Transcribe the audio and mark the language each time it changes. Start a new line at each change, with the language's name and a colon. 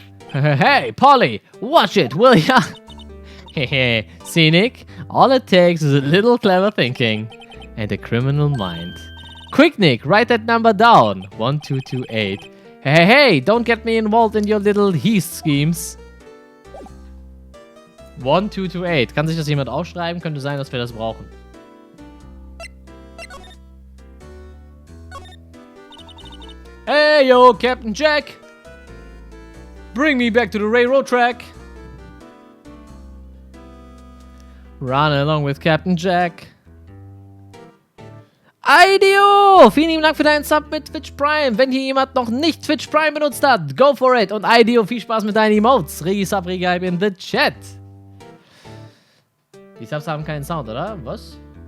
English: Hey, Polly, watch it, will ya? Hehe, Scenic, all it takes is a little clever thinking. And a criminal mind. Quick, Nick, write that number down. 1228. Hey, don't get me involved in your little heist schemes. 1228.
German: Kann sich das jemand aufschreiben? Könnte sein, dass wir das brauchen.
English: Hey, yo, Captain Jack! Bring me back to the railroad track! Run along with Captain Jack. IDEO!
German: Vielen lieben Dank für deinen Sub mit Twitch Prime. Wenn hier jemand noch nicht Twitch Prime benutzt hat,
English: go for it.
German: Und IDEO, viel Spaß mit deinen Emotes.
English: Regi-Sub, Regi-Hype in the Chat.
German: Die Subs haben keinen Sound, oder? Was?